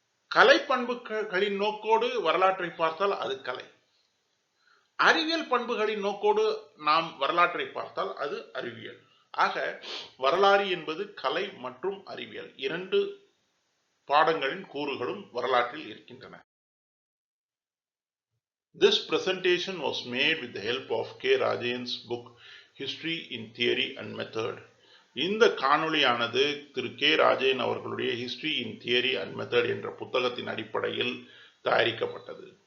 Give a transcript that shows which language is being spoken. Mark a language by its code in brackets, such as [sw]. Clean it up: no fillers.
[ta] கலை பண்புகளின் நோக்கோடு வரலாற்றை பார்த்தால் அது கலை. அறிவியல் பண்புகளின் நோக்கோடு நாம் வரலாற்றை பார்த்தால் அது அறிவியல். ஆக வரலாறு என்பது கலை மற்றும் அறிவியல் இரண்டு பாடங்களின் கூறுகளும் வரலாற்றில் இருக்கின்றன. [en] This presentation was made with the help of K. Rajan's book History in Theory and Method. [ta] இந்த காணொளியானது திரு கே ராஜன் அவர்களுடைய history in theory and method என்ற புத்தகத்தின் அடிப்படையில் தயாரிக்கப்பட்டது.